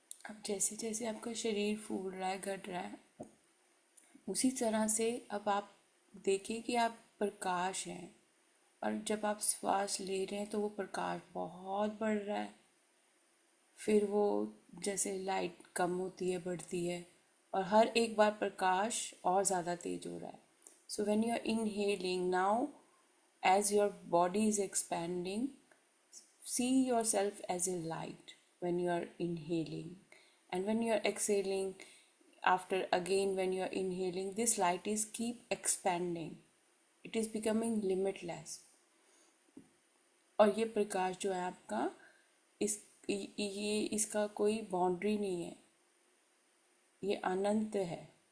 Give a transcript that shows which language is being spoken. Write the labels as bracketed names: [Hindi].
[Hindi] अब जैसे जैसे आपका शरीर फूल रहा है, घट रहा है, उसी तरह से अब आप देखिए कि आप प्रकाश हैं और जब आप श्वास ले रहे हैं तो वो प्रकाश बहुत बढ़ रहा है। फिर वो जैसे लाइट कम होती है, बढ़ती है और हर एक बार प्रकाश और ज़्यादा तेज हो रहा है। [English] So when you are inhaling now, as your body is expanding, see yourself as a light when you are inhaling, and when you are exhaling, after again when you are inhaling, this light is keep expanding, it is becoming limitless। [Hindi] और ये प्रकाश जो है आपका, इस ये इसका कोई boundary नहीं है, ये अनंत है।